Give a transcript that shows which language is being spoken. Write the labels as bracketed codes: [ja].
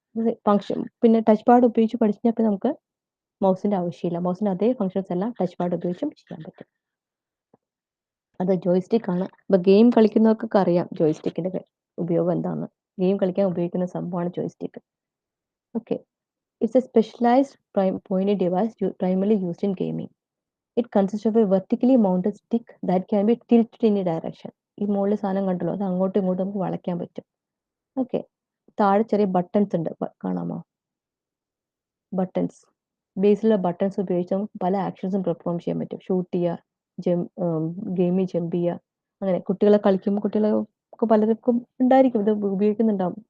[ml] ഇത് ഫംഗ്ഷൻ പിന്നെ touch pad ഉപയോഗിച്ച് പഠിച്ചപ്പോൾ നമുക്ക് മൗസിന്റെ ആവശ്യമില്ല. മൗസിന്റെ അതേ ഫംഗ്ഷൻസ് എല്ലാം ടച്ച് പാഡ് ഉപയോഗിച്ചും ചെയ്യാൻ പറ്റും. അത് ജോയ്സ്റ്റിക് ആണ്. ഇപ്പൊ ഗെയിം കളിക്കുന്നവർക്കൊക്കെ അറിയാം ജോയ്സ്റ്റിക്കിന്റെ ഉപയോഗം എന്താണെന്ന്. ഗെയിം കളിക്കാൻ ഉപയോഗിക്കുന്ന സംഭവമാണ് joystick. [en] Okay. It's a specialised pointy device primarily used in gaming. It consists of a vertically mounted stick that can be tilted in a direction. [ml] ഈ മുകളിൽ സാധനം കണ്ടല്ലോ, അത് അങ്ങോട്ടും ഇങ്ങോട്ടും നമുക്ക് വളയ്ക്കാൻ പറ്റും. ഓക്കെ. താഴെ ചെറിയ ബട്ടൺസ് ഉണ്ട്, കാണാമോ? ബട്ടൺസ്. ബേസിലുള്ള ബട്ടൺസ് ഉപയോഗിച്ച് നമുക്ക് പല ആക്ഷൻസും പെർഫോം ചെയ്യാൻ പറ്റും. ഷൂട്ട് ചെയ്യുക, ഗെയിമിൽ ജമ്പ് ചെയ്യുക, അങ്ങനെ കുട്ടികളെ കളിക്കുമ്പോൾ കുട്ടികളൊക്കെ പലർക്കും ഉണ്ടായിരിക്കും ഇത് ഉപയോഗിക്കുന്നുണ്ടാവും.